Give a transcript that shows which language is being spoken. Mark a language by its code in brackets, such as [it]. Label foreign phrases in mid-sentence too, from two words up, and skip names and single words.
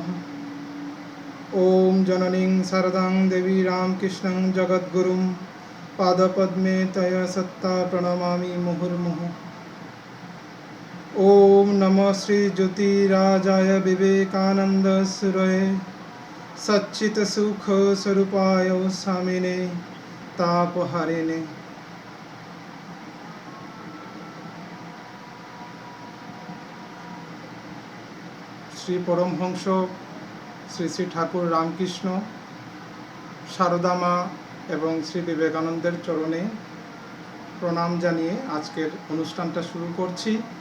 [sa] ओम जननीं शारदां देवी रामकृष्णं जगद्गुरुं पादपद्मे तय सत्ता प्रणमामि मुहुर्मुहुः। ओम नमः श्री ज्योतिराजाय विवेकानंद सुरये सच्चित सुख स्वरूपाय स्वामिने तापहारिणे। [bn] শ্রী পরমহংস শ্রী শ্রী ঠাকুর রামকৃষ্ণ, সারদা মা এবং শ্রী বিবেকানন্দের চরণে প্রণাম জানিয়ে আজকের অনুষ্ঠানটা শুরু করছি।